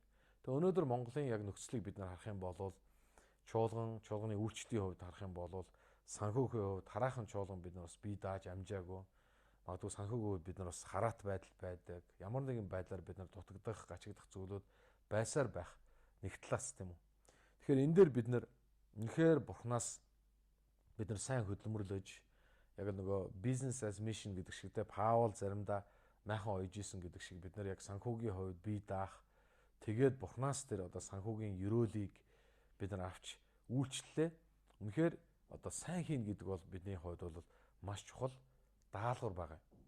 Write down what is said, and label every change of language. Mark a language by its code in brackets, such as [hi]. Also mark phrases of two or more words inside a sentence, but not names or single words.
[mn] Тэгээ өнөөдөр Монголын яг нөхцөлийг бид нар харах юм бол чуулганы үйлчлэлийн хувьд харах юм бол санхүүгийн хувьд хараахан чуулган бид нар бас бие дааж амжаагүй. Магадгүй санхүүгийн хувьд бид нар бас хараат байдал байдаг. Ямар нэгэн байдлаар бид нар дутагдах, гачигдах зүйлүүд байсаар байх нэг талаас тийм үү. Тэгэхээр энэ дээр бид нар үнэхээр Бурханаас бид нар сайн хөдөлмөрлөж яг нөгөө [en] business as mission [mn] гэдэг шигтэй Паул заримдаа майхан ойж исэн гэдэг шиг бид нар яг санхүүгийн хувьд бие даах тэгээд Бурханаас тэр одоо санхүүгийн ёроолыг бид нар авч үйлчлэлээ үнэхээр одоо сайн хийн гэдэг бол бидний хувьд бол маш чухал даалгавар байгаа.